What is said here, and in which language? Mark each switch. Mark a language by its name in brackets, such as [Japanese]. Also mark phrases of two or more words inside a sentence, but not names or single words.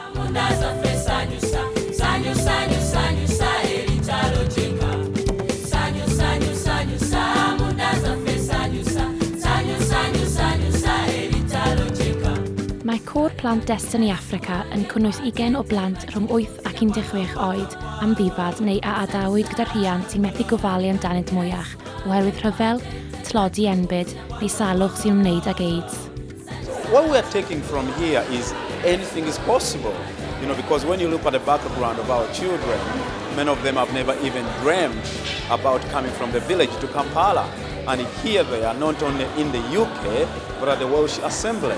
[Welsh] Mae Cwr Plant Destiny Africa yn cynnwys 20 o blant rhwng 8 ac 16 oed am ddifad neu a adawyd gyda rhiant sy'n methu gofalu amdanynt mwyach oherwydd rhyfel, tlodi enbyd neu salwch sy'n ymwneud ag AIDS. [English] What we are taking from here is anything is possible, because when you look at the background of our children, many of them have never even dreamed about coming from the village to Kampala. And here they are, not only in the UK, but at the Welsh Assembly.